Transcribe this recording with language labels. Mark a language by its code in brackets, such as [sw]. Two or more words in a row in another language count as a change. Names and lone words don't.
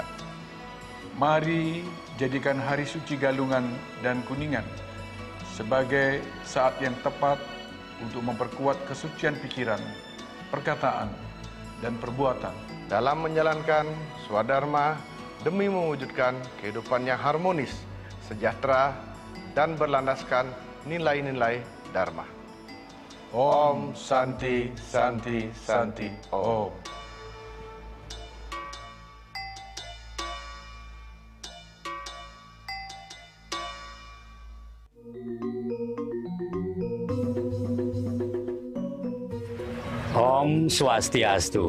[id] Mari jadikan Hari Suci Galungan dan Kuningan sebagai saat yang tepat untuk memperkuat kesucian pikiran, perkataan, dan perbuatan dalam menjalankan swadharma demi mewujudkan kehidupan yang harmonis, sejahtera, dan berlandaskan nilai-nilai Dharma. [sa] Om Santi Santi Santi Om. Om Swastiastu.